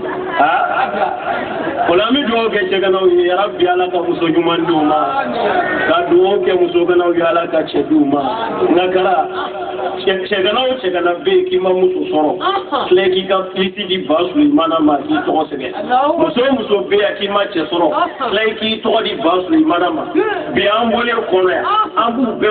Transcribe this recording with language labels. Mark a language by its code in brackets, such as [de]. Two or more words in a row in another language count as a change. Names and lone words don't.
[bm] wala me do ke cheganami ya rabbi ala ka muso jumando ma ka do ke muso ganami ala ka chedu ma na kara cɛgana o cɛgana bɛ yen k'i ma muso sɔrɔ filɛ k'i ka filisi di ba Sulemana ma k'i tɔgɔ sɛbɛn muso o muso bɛ yan k'i ma cɛ sɔrɔ filɛ k'i tɔgɔ di ba Sulemana ma bi an bɔlen kɔnɔ yan an b'u bɛɛ